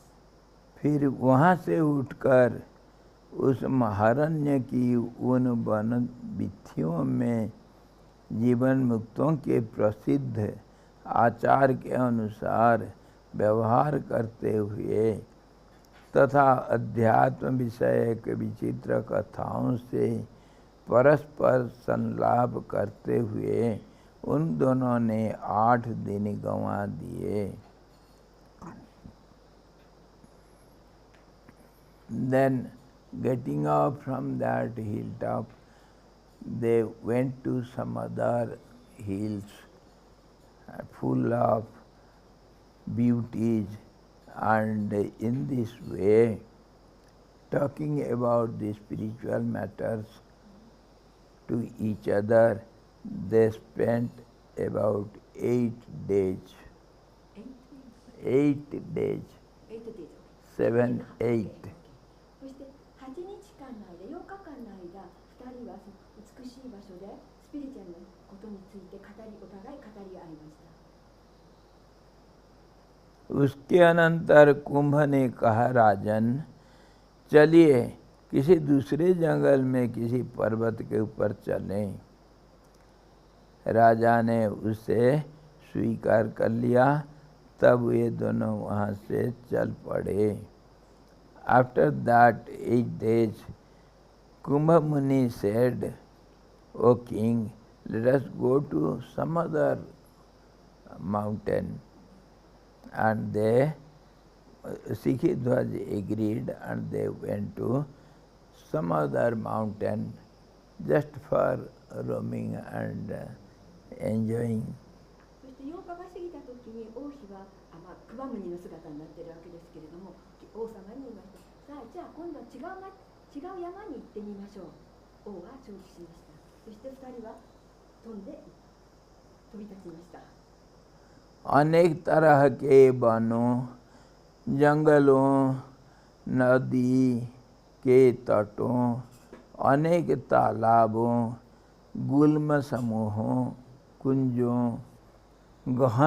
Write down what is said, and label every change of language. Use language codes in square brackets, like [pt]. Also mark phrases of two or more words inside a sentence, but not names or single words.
[hi] फिर वहाँ से उठकर उस महारण्य की उन वन भित्तियों में जीवन मुक्तों के प्रसिद्ध आचार के अनुसार व्यवहार करते हुए तथा अध्यात्म विषयक विचित्र कथाओं से परस्पर संलाप करते हुए उन दोनों ने 8 दिन गंवा दिए। [en] Then getting up from that hilltop, they went to some other hills full of beauties, and in this way, talking about the spiritual matters to each other, they spent about 8 days. 8 days. 8 days. 7, 8. [ja] そして8日間の間、8日間の間、2人は美しい場所でスピリチュアルなことについてお互い語り合いました。 [hi] उसके अनंतर कुंभ ने कहा, राजन चलिए किसी दूसरे जंगल में किसी पर्वत के ऊपर चलें। राजा ने उसे स्वीकार कर लिया। तब ये दोनों वहाँ से चल पड़े। [en] After that 8 days, Kumbha Muni said, O king, let us go to some other mountain. And they, Sikhidwaj agreed, and they went to some other mountain just for roaming and enjoying. [ja] そして8日が過ぎた時に王妃はクマムニの姿になっているわけですけれども、王様に言いました。さあ、じゃあ今度は違う山に行ってみましょう。王は承知しました。そして2人は飛び立ちました。 [hi] अनेक तरह के वनों, जंगलों, नदी के तटों, अनेक तालाबों, गुल्म समूहों, कुंजों, गहन